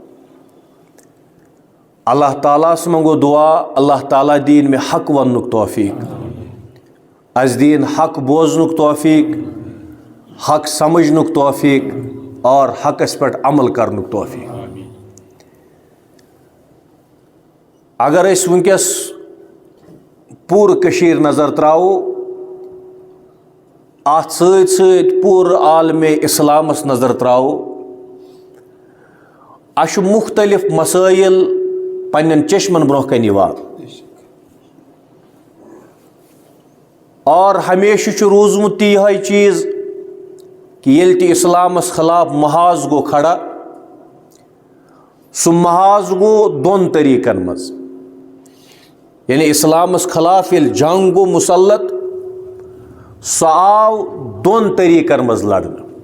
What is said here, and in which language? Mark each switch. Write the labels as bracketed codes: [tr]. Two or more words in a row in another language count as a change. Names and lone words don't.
[ur] اللہ تعالیٰ سے منگو دعا [ks] اللہ تعالیٰ دین میں حق ونک توفیق، از دین حق بوزنک توفیق، حق سمجھنک توفیق اور حق اس پر عمل کرنک توفیق۔ اگر اس ونکس پور کشیر نظر تراو ات سیت سیت پور عالم اسلامس نظر تراو اش مختلف مسائل پنن چشمن برہ کن یوان اور ہمیشہ روزمت یہ چیز کہ یل تہ اسلامس خلاف محاذ گو کھڑا سہ محاذ گو دون طریقن مز، یعنی اسلامس خلاف یل جنگ گو مسلط سہ آو دون طریقن مز لڑن۔